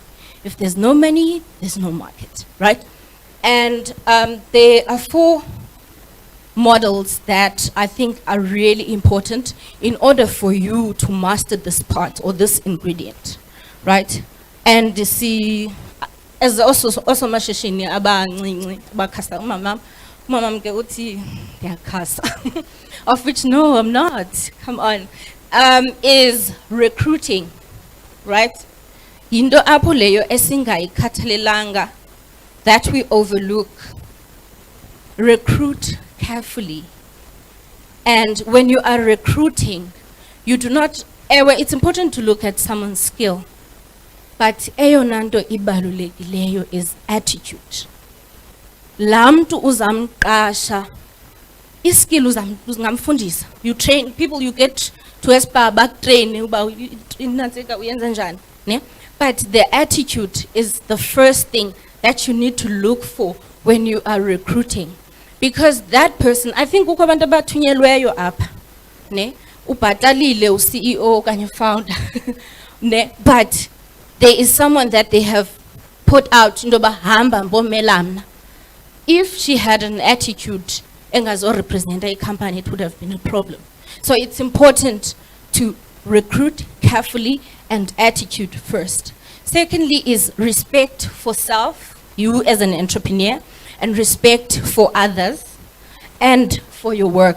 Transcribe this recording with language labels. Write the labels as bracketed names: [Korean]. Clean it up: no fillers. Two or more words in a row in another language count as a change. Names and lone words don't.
[English] If there's no money, there's no market, right? And there are 4 models that I think are really important in order for you to master this part or this ingredient, right? And you see, as also [Xhosa] mashishini abancinci bakhasa umama ke uthi ndiyakhasa, [English] of which no, I'm not. Come on, is recruiting, right? [Xhosa] Yinto apho leyo esingayikhathalelanga [English] that we overlook. Recruit carefully. And when you are recruiting, you do not, it's important to look at someone's skill, but [Xhosa] eyona nto ibalulekileyo [English] is attitude. [Xhosa] Laa mntu uzamqasha, iskill ungamfundisa. [English] You train people, you get to [Xhosa] espa bakutrain uba inatseka uyenza njani, ne? [English] But the attitude is the first thing that you need to look for when you are recruiting. Because that person, I think [Xhosa] kukho abantu abathunyelweyo apha, ne? Ubhatalile u-CEO okanye founder, ne? [English] But there is someone that they have put out, [Xhosa] indoba hamba mbomela mna. [English] If she had an attitude engazo represent a company, it would have been a problem. So it's important to recruit carefully and attitude first. Secondly is respect for self, you as an entrepreneur, and respect for others and for your work.